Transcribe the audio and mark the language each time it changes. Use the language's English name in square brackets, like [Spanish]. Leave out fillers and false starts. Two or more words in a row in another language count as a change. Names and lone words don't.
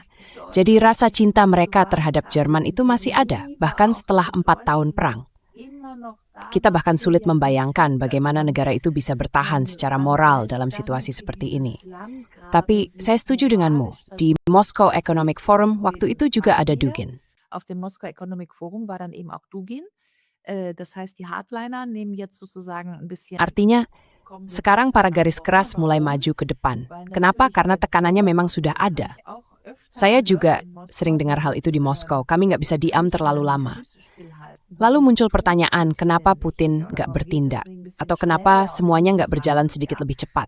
[Indonesian] Jadi rasa cinta mereka terhadap Jerman itu masih ada, bahkan setelah 4 tahun perang. Kita bahkan sulit membayangkan bagaimana negara itu bisa bertahan secara moral dalam situasi seperti ini. Tapi saya setuju denganmu, di Moscow Economic Forum waktu itu juga ada Dugin. [German] Auf dem Moskau Economic Forum war dann eben auch Dugin. Das heißt, die Hardliner nehmen jetzt sozusagen ein bisschen. [Indonesian] Artinya, sekarang para garis keras mulai maju ke depan. Kenapa? Karena tekanannya memang sudah ada. Saya juga sering dengar hal itu di Moskow. Kami nggak bisa diam terlalu lama. Lalu muncul pertanyaan, kenapa Putin nggak bertindak? Atau kenapa semuanya nggak berjalan sedikit lebih cepat?